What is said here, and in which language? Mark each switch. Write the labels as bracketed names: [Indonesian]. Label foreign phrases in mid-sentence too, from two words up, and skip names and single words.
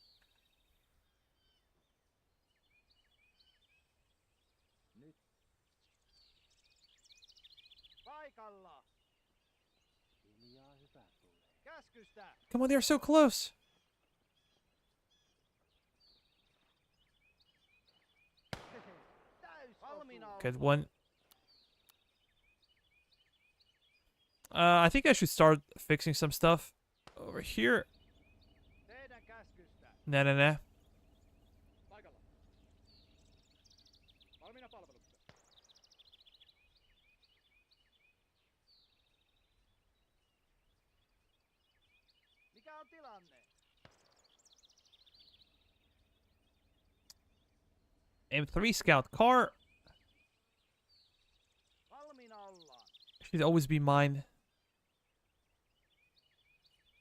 [Finnish] Paikalla! Käskystä! [English] Come on, they're so close. [Finnish] Valmiina [English] Good [Finnish] ollaan. [English] one. I think I should start fixing some stuff over here. [Finnish] Teidän käskystä! [English] Nah. [Finnish] Paikalla. Valmiina palvelukseen. Mikä on tilanne? [English] M3 scout car. [Finnish] Valmiina ollaan. [English] Should always be mine.